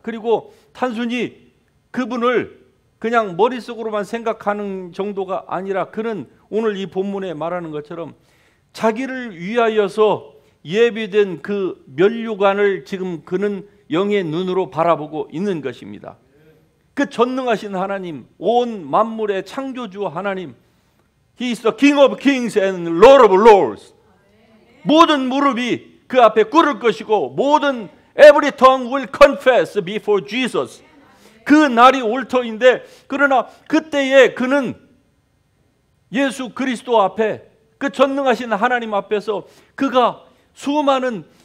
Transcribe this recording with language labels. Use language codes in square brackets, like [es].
[ko] 그리고 단순히 그분을 그냥 머릿속으로만 생각하는 정도가 아니라, 그는 오늘 이 본문에 말하는 것처럼 자기를 위하여서 예비된 그 면류관을 지금 그는 영의 눈으로 바라보고 있는 것입니다. 그 전능하신 하나님, 온 만물의 창조주 하나님, [en] He is the King of Kings and Lord of Lords. [ko] 모든 무릎이 그 앞에 꿇을 것이고 모든 [en] every tongue will confess before Jesus. [ko] 그 날이 올 터인데, 그러나 그때에 그는 예수 그리스도 앞에, 그 전능하신 하나님 앞에서 그가 수많은